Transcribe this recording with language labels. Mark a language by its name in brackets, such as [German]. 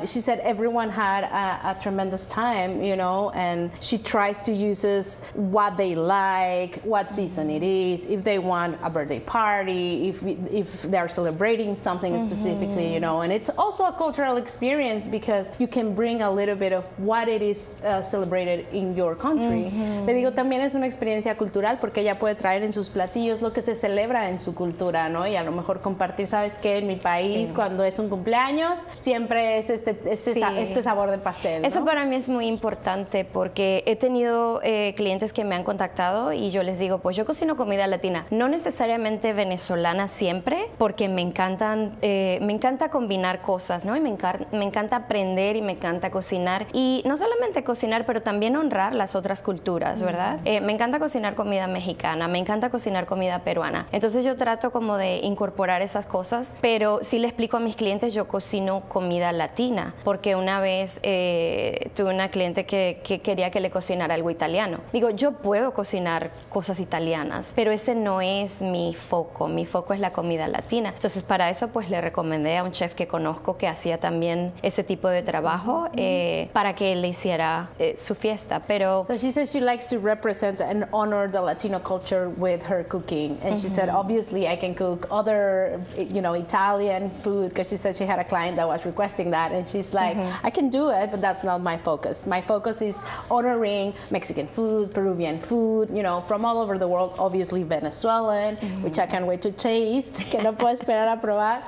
[English] But she said everyone had a tremendous time, you know, and she tries to use what they like, what season it is, if they want a birthday party, if they're celebrating something specifically, you know. And it's also a cultural experience because you can bring a little bit of what it is celebrated in your country. [Spanish] Mm-hmm. Le digo, también es una experiencia cultural porque ella puede traer en sus platillos lo que se celebra en su cultura, ¿no? Y a lo mejor compartir, ¿sabes qué? En mi país, cuando es un cumpleaños, siempre es este sabor de pastel, ¿no? Eso para mí es muy importante porque he tenido clientes que me han contactado y yo les digo, pues yo cocino comida latina, no necesariamente venezolana siempre, porque me encanta combinar cosas, ¿no? Y me encanta aprender y me encanta cocinar. Y no solamente cocinar, pero también honrar las otras culturas, ¿verdad? Mm. Me encanta cocinar comida mexicana, me encanta cocinar comida peruana. Entonces yo trato como de incorporar esas cosas, pero sí le explico a mis clientes, yo cocino comida latina, porque una vez tuve una cliente que quería que le cocinara algo italiano. Digo, yo puedo cocinar cosas italianas, pero ese no es mi foco es la comida latina. Entonces para eso pues le recomendé a un chef que conozco que hacía también ese tipo de trabajo para que él le hiciera su fiesta, pero... [English] So she says she likes to represent and honor the Latino culture with her cooking, and she said obviously I can cook other, you know, Italian food, because she said she had a client that was requesting that, and she's like, I can do it, but that's not my focus. My focus is honoring Mexican food, Peruvian food, you know, from all over the world, obviously Venezuelan, which I can't wait to taste, [Spanish] que no puedo esperar a probar.